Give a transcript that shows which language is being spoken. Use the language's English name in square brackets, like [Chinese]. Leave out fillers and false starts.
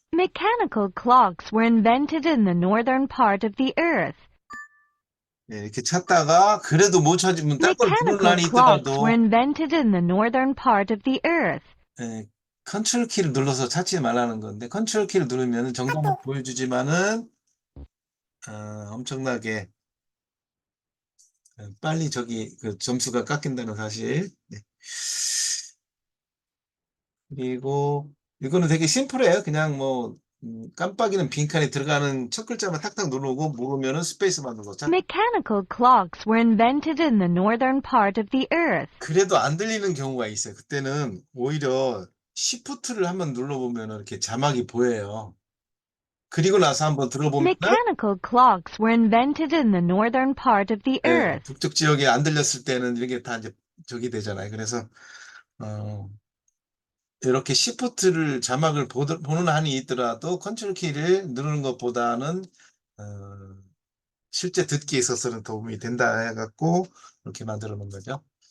[English] Mechanical clocks were invented in the northern part of the earth. [Korean] 예, 이렇게 찾다가 그래도 못 찾으면 딴 걸 누르는 [English] Mechanical [Korean] 한이 [English] clocks [Korean] 있더라도 [English] were invented in the northern part of the earth. [Korean] 예, 컨트롤 키를 눌러서 찾지 말라는 건데 컨트롤 키를 누르면 정답을 보여주지만은 엄청나게 빨리 그 점수가 깎인다는 사실. 네. 그리고 이거는 되게 심플해요. 그냥 뭐 깜빡이는 빈칸에 들어가는 첫 글자만 탁탁 누르고 모르면은 스페이스만 눌러서 [English] Mechanical clocks were invented in the northern part of the earth. [Korean] 그래도 안 들리는 경우가 있어요. 그때는 오히려 Shift를 한번 눌러보면 이렇게 자막이 보여요. 그리고 나서 한번 들어보면 [English] Mechanical clocks were invented in the northern part of the earth. [Korean] 북쪽 지역에 안 들렸을 때는 이게 다 이제 저기 되잖아요. 그래서 이렇게 Shift를 자막을 보는 한이 있더라도 컨트롤 키를 누르는 것보다는 실제 듣기에 있어서는 도움이 된다 해갖고 이렇게 만들어 놓은 거죠.